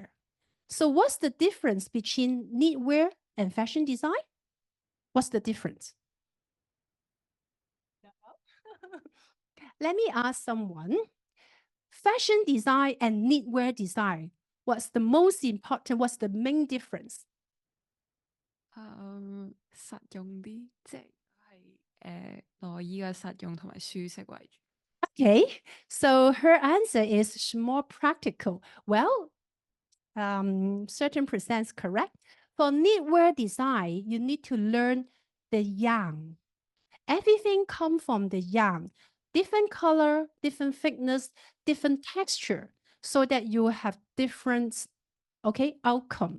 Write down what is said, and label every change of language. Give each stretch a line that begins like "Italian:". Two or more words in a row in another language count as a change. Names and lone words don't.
English: So what's the difference between knitwear and fashion design? What's the difference? Let me ask someone. Fashion design and knitwear design, what's the most important? What's the main difference?
Cantonese: 實用啲，即係內衣嘅實用同埋舒適為主。
English: Okay, so her answer is more practical. Well, certain percent correct. For knitwear design, you need to learn the yarn. Everything comes from the yarn. Different color, different thickness, different texture, so that you have different, okay, outcome.